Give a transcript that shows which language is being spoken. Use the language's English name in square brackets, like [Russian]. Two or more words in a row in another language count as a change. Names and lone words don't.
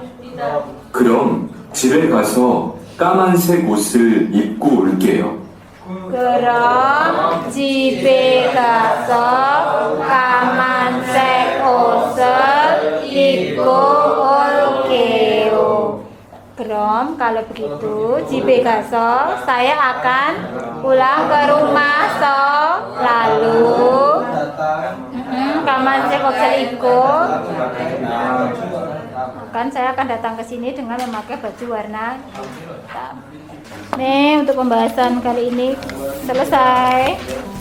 [Korean] 그럼 집에 가서 까만색 옷을 입고 올게요. 그럼 집에 가서 까만색 옷을 입고 올게요. [Indonesian] Krom, kalau begitu, [Korean] 집에 가서 [Indonesian] saya akan pulang ke rumah lalu [Korean] 까만색 옷을 입고 [Indonesian] saya akan datang ke sini dengan memakai baju warna hitam. Nih, untuk pembahasan kali ini selesai.